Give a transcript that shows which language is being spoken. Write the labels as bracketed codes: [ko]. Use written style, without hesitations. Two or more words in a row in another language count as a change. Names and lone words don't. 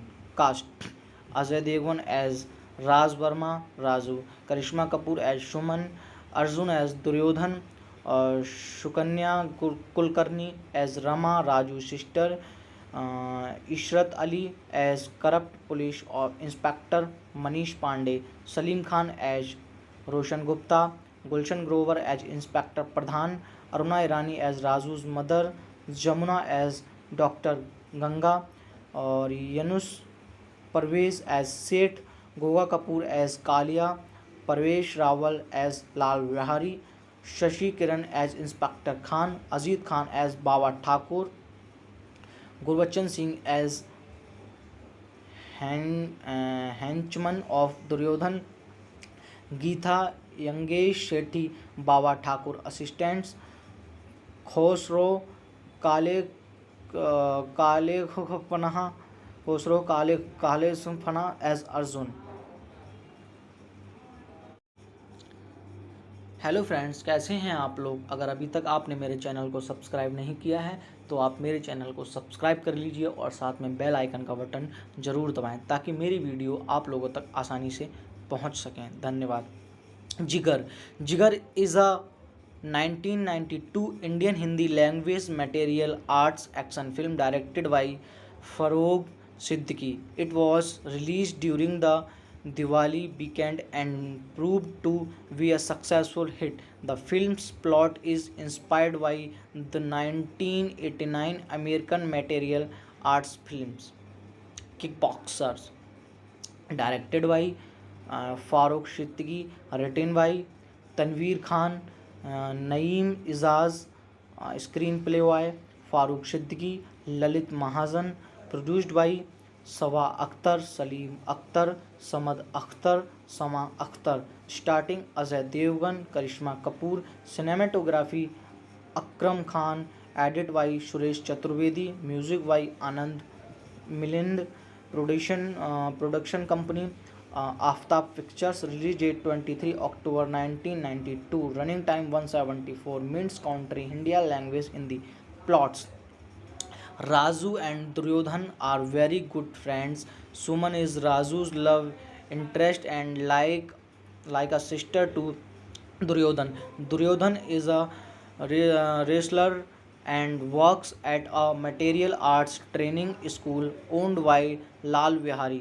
[en] Cast: Ajay Devgan as Raj Verma Raju, Karishma Kapoor as Suman, Arjun as Duryodhan, Shukanya Kulkarni as Rama Raju's sister, Ishrat Ali as corrupt police inspector Manish Pandey, Salim Khan as Roshan Gupta, Gulshan Grover as Inspector Pradhan, Aruna Irani as Raju's mother, Jamuna as Dr. Ganga, [hi] और यनुस परवेज एज सेठ, गोगा कपूर एज कालिया, [en] Parvesh Rawal as Lal Vihari, Shashi Kiran as Inspector Khan, Ajit Khan as Baba Thakur, Gurbachan Singh as henchman of Duryodhan, Geetha Yangesh Shetty, Baba Thakur assistants, Khosrow Kale Kalekhpana Khosrow Kalekhpana as Arjun। hello friends, [hi] कैसे हैं आप लोग। अगर अभी तक आपने मेरे चैनल को सब्सक्राइब नहीं किया है तो आप मेरे चैनल को सब्सक्राइब कर लीजिए और साथ में [en] bell icon [hi] का बटन ज़रूर दबाएं ताकि मेरी वीडियो आप लोगों तक आसानी से पहुंच सकें। धन्यवाद। [en] Jigar Jigar is a 1992 Indian Hindi language material arts action film directed by Farog Siddiqui. It was release during the Diwali weekend and proved to be a successful hit. The film's plot is inspired by the 1989 American martial arts films Kickboxers, directed by Farooq Siddiqui, written by Tanveer Khan, Naeem Izaz, screenplay by Farooq Siddiqui, Lalit Mahajan, produced by सवा Akhtar, Salim Akhtar, Samad Akhtar, Sama Akhtar, starting Ajay Devgan, Karishma Kapoor, cinematography Akram Khan, edit by Suresh Chaturvedi, music by Anand Milind, production company Aftab Pictures, release date 23 October 1992, running time 174 minutes, country India language in the plots. Raju and Duryodhan are very good friends. Suman is Raju's love interest and like a sister to Duryodhan. Duryodhan is a wrestler and works at a martial arts training school owned by Lal Vihari.